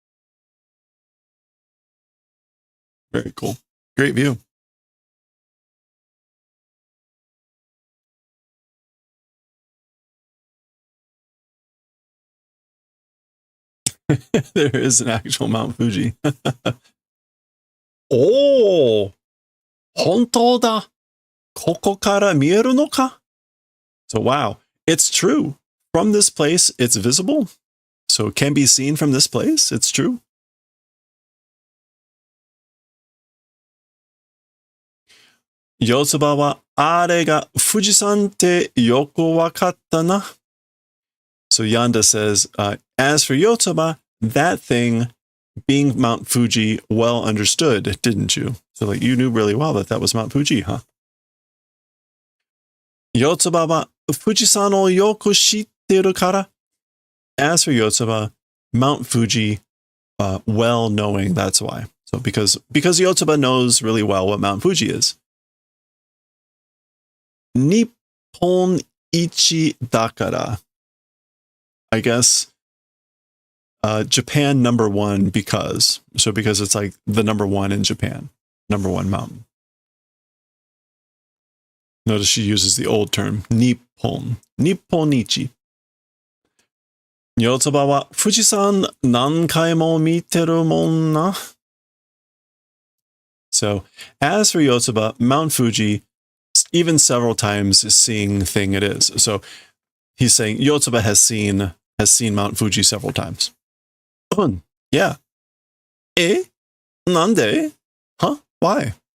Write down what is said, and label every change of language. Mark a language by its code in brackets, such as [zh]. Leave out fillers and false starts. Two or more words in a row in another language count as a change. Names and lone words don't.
[en] Very cool. Great view. There is an actual Mount Fuji. [ja] Oh! 本当だ! ここから見えるのか? [en] So wow, it's true. From this place, it's visible. So it can be seen from this place. It's true. [ja] よつばはあれが富士山ってよくわかったな. [en] So Yanda says, as for Yotsuba, that thing being Mount Fuji, well understood, didn't you? So like you knew really well that was Mount Fuji, huh? [ja] よつばは富士山をよく知ってるから. [en] As for Yotsuba, Mount Fuji, well knowing, that's why. So because Yotsuba knows really well what Mount Fuji is. [ja] 日本一だから. [en] I guess Japan #1 because. So because it's like the #1 in Japan. #1 mountain. Notice she uses the old term, Nippon. Nipponichi. [ja] よつばは富士山何回も見てるもんな. [en] So, as for Yotsuba, Mount Fuji, even several times seeing thing it is. So, he's saying Yotsuba has seen Mount Fuji several times. Yeah. Nande? Huh? Why?